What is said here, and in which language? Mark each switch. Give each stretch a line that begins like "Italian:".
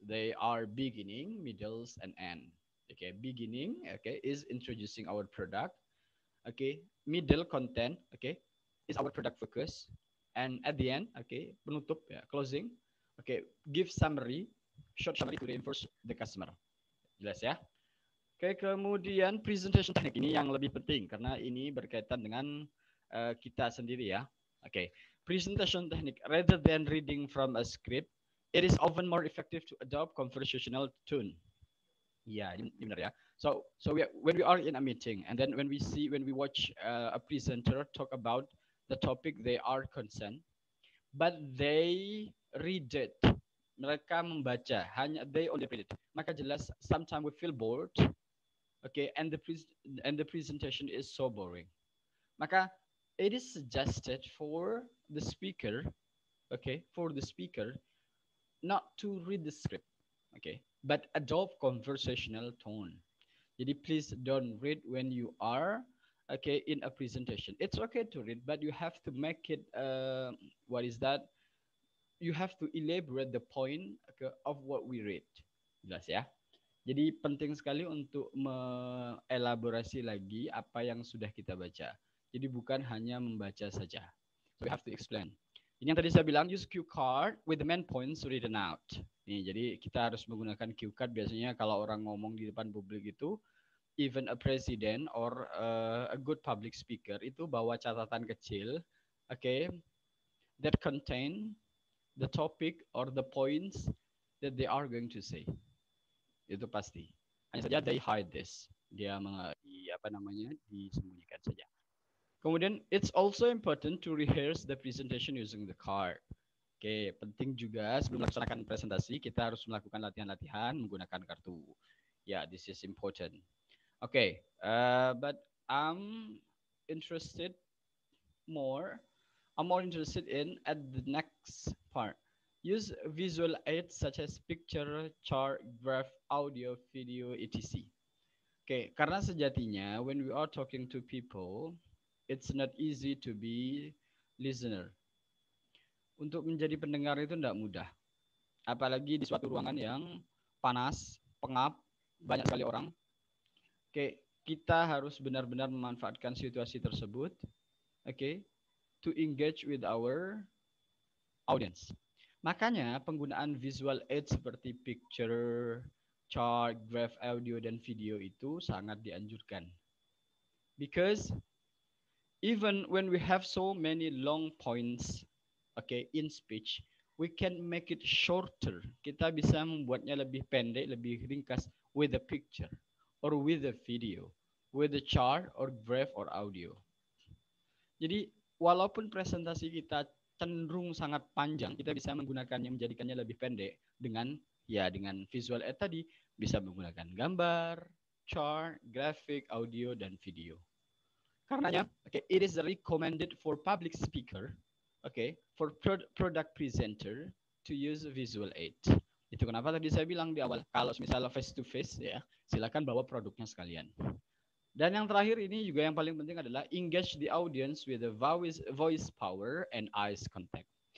English: They are beginning, middles, and end. Okay, beginning, okay, is introducing our product. Okay, middle content, okay, is our product focus. And at the end, okay,
Indonesian: penutup,
English: ya, closing, okay, give summary, short summary to reinforce the customer.
Indonesian: Jelas ya? Oke, kemudian presentation teknik ini yang lebih penting karena ini berkaitan dengan kita sendiri ya.
English: Oke, presentation technique rather than reading from a script, it is often more effective to adopt conversational tone.
Indonesian: Ya, ini benar ya.
English: So when we are in a meeting and then when we watch a presenter talk about the topic they are concerned, but they read it.
Indonesian: Mereka membaca, hanya
English: they only read it.
Indonesian: Maka jelas
English: sometimes we feel bored. Okay, and the presentation is so boring.
Indonesian: Maka
English: it is suggested for the speaker, okay, not to read the script, okay, but adopt conversational tone.
Indonesian: Jadi
English: please don't read when you are okay in a presentation. It's okay to read, but you have to make it what is that? You have to elaborate the point of what we read.
Indonesian: Jelas ya? Jadi penting sekali untuk mengelaborasi lagi apa yang sudah kita baca. Jadi bukan hanya membaca saja.
English: So we have to explain.
Indonesian: Ini yang tadi saya bilang,
English: use cue card with the main points written out.
Indonesian: Nih, jadi kita harus menggunakan cue card. Biasanya kalau orang ngomong di depan publik itu,
English: even a president or a good public speaker
Indonesian: itu bawa catatan kecil,
English: okay, that contain the topic or the points that they are going to say.
Indonesian: Itu pasti. Hanya saja
English: they hide this.
Indonesian: Dia disembunyikan saja. Kemudian
English: it's also important to rehearse the presentation using the card.
Indonesian: Oke, penting juga sebelum melaksanakan presentasi kita harus melakukan latihan-latihan menggunakan kartu.
English: Yeah, this is important. Okay, but I'm more interested in at the next part. Use visual aids such as picture, chart, graph, audio, video, etc. Okay,
Indonesian: karena sejatinya
English: when we are talking to people, it's not easy to be listener.
Indonesian: Untuk menjadi pendengar itu tidak mudah. Apalagi di suatu ruangan yang panas, pengap, banyak sekali orang. Oke, kita harus benar-benar memanfaatkan situasi tersebut, oke,
English: to engage with our audience.
Indonesian: Makanya penggunaan visual aids seperti picture, chart, graph, audio, dan video itu sangat dianjurkan.
English: Because even when we have so many long points, okay, in speech, we can make it shorter.
Indonesian: Kita bisa membuatnya lebih pendek, lebih ringkas
English: with a picture or with a video, with a chart or graph or audio.
Indonesian: Jadi walaupun presentasi kita cenderung sangat panjang, kita bisa menggunakannya, menjadikannya lebih pendek dengan visual aid tadi, bisa menggunakan gambar, chart, graphic, audio, dan video. Karenanya,
English: okay, it is recommended for public speaker, okay, for product presenter to use visual aid.
Indonesian: Itu kenapa tadi saya bilang di awal, kalau misalnya
English: face to face
Indonesian: ya, silakan bawa produknya sekalian. Dan yang terakhir ini juga yang paling penting adalah
English: engage the audience with the voice power and eyes contact.